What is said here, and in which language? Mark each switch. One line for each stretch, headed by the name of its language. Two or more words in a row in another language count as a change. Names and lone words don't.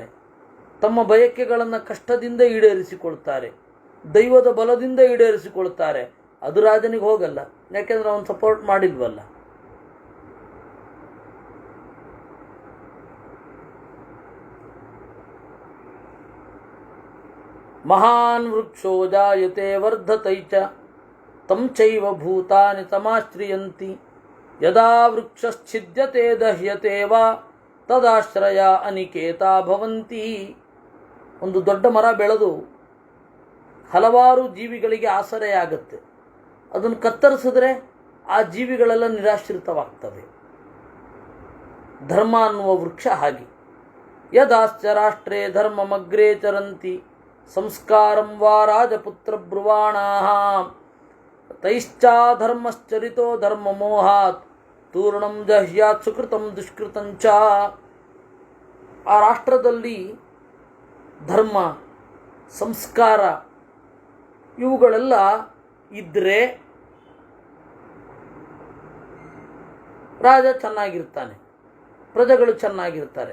Kannada: ತಮ್ಮ ಬಯಕೆಗಳನ್ನು ಕಷ್ಟದಿಂದ ಈಡೇರಿಸಿಕೊಳ್ತಾರೆ, ದೈವದ ಬಲದಿಂದ ಈಡೇರಿಸಿಕೊಳ್ತಾರೆ. ಅದು ರಾಜನಿಗೆ ಹೋಗಲ್ಲ, ಯಾಕೆಂದ್ರೆ ಅವನು ಸಪೋರ್ಟ್ ಮಾಡಿಲ್ವಲ್ಲ.
Sanskrit: ಮಹಾನ್ ವೃಕ್ಷೋ ಜಾಯತೆ ವರ್ಧತೈ ಚ ತಂ ಚೈವ ಭೂತಾನಿ ಸಮಾಶ್ರಿಯಂತಿ ಯದಾ ವೃಕ್ಷಶ್ಛಿದ್ಯತೆ ದಹ್ಯತೆ ವಾ ತದಾಶ್ರಯ ಅನಿಕೇತಾ ಭವಂತಿ.
Kannada: ಒಂದು ದೊಡ್ಡ ಮರ ಬೆಳೆದು ಹಲವಾರು ಜೀವಿಗಳಿಗೆ ಆಸರೆಯಾಗುತ್ತೆ. ಅದನ್ನು ಕತ್ತರಿಸಿದ್ರೆ ಆ ಜೀವಿಗಳೆಲ್ಲ ನಿರಾಶ್ರಿತವಾಗ್ತವೆ. ಧರ್ಮ ಅನ್ನುವ ವೃಕ್ಷ ಹಾಗೆ.
Sanskrit: ಯದಾಶ್ಚ ರಾಷ್ಟ್ರೇ ಧರ್ಮಮಗ್ರೇ ಚರಂತಿ ಸಂಸ್ಕಾರಂ ವಾ ರಾಜಪುತ್ರ ಬ್ರುವಾಣಾಃ ತೈಶ್ಚಾಧರ್ಮಶ್ಚರಿತೋ ಧರ್ಮಮೋಹಾತ್ ತೂರ್ಣಂ ಜಹ್ಯಾತ್ ಸುಕೃತಂ ದುಷ್ಕೃತಂಚ.
Kannada: ಆ ರಾಷ್ಟ್ರದಲ್ಲಿ ಧರ್ಮ, ಸಂಸ್ಕಾರ ಇವುಗಳೆಲ್ಲ ಇದ್ದರೆ ರಾಜ ಚೆನ್ನಾಗಿರ್ತಾನೆ, ಪ್ರಜೆಗಳು ಚೆನ್ನಾಗಿರ್ತಾರೆ.